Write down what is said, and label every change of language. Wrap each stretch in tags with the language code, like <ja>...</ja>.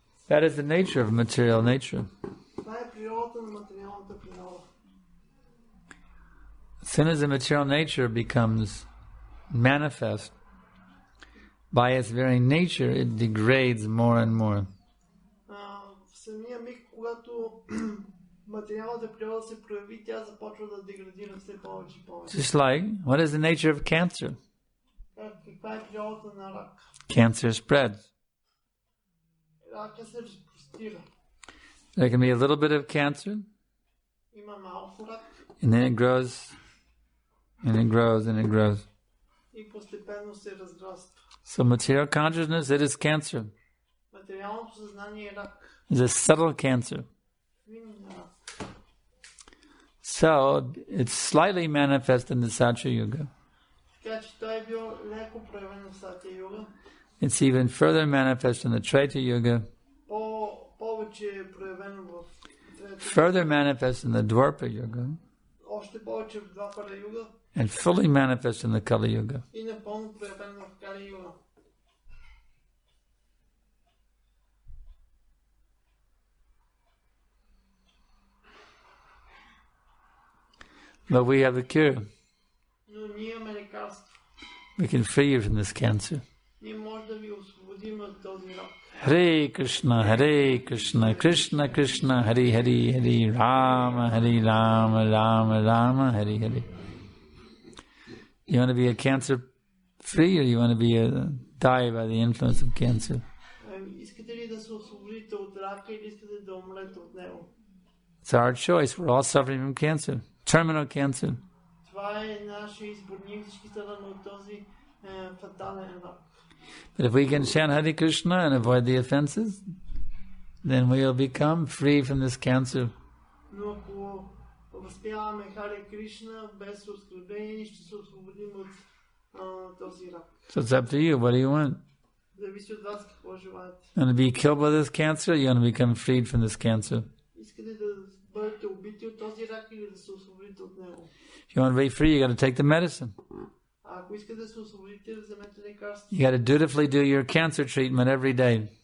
<en>That is the nature of material nature.</en> <bg>Това е природата на материалната природа.</bg> <en>As soon as the material nature becomes manifest, by its very nature, it degrades more and more.</en> <bg>В самия миг, когато материалната природа се прояви, тя започва да деградира все повече и повече.</bg> <en>Just like, what is the nature of cancer?</en> <bg>Каква е природата на рак?</bg> <en>Cancer spreads.</en> <bg>Рака се разпростира.</bg> <en>There can be a little bit of cancer,</en> <bg>Има малко рак</bg> <en>and then it grows, and it grows, and it grows.</en> <bg>и постепенно се разраства.</bg> <en>So material consciousness, it is cancer.</en> <bg>Материалното съзнание е рак.</bg> <en>It's a subtle cancer.</en> <bg>Винен рак.</bg> <en>So it's slightly manifest in the Satya Yuga.</en> <bg>Така че той е бил леко проявен в Сатя Юга.</bg> <en>It's even further manifest in the Treta Yuga.</en> <bg>Повече е проявено в</bg> <en>further manifest in the Dwapara Yuga,</en> <bg>още повече в Двапара юга</bg> <en>and fully manifest in the Kali Yuga.</en> <bg>и напълно проявен в Кали юга.</bg> <en>But we have the cure.</en> <bg>Но ние имаме лекарство.</bg> <en>We can free you from this cancer.</en> <bg>Ние може да ви освободим от този рак.</bg> <sa>Hare Krishna, Krishna Krishna, Hare Hare, Hare Rama, Hare Rama, Rama Rama, Hare Hare.</sa> <en>You want to be a cancer free, or you want to be die by the influence of cancer?</en> <bg>Искате ли да се освободите от рака или искате да умрете от него?</bg> <en>It's our choice. We're all suffering from cancer, terminal cancer.</en> <bg>Това е нашия избор. Ние всички страдаме от този фатален рак.</bg> <en>But if we can chant Hare Krishna and avoid the offenses, then we will become free from this cancer.</en> <bg>Но ако възпяваме Харе Кришна без оскърбление, ще се освободим от този рак.</bg> <en>So it's up to you. What do you want?</en> <bg>Зависи от вас какво желаете.</bg> <en>You want to be killed by this cancer, or you want to become freed from this cancer?</en> <bg>Искате да бъдете убити от този рак или да се освободите от него?</bg> <en>If you want to be free, you got to take the medicine.</en> <bg>А ако искате да се освободите, вземете лекарство.</bg> <en>You got to dutifully do your cancer treatment every day.</en>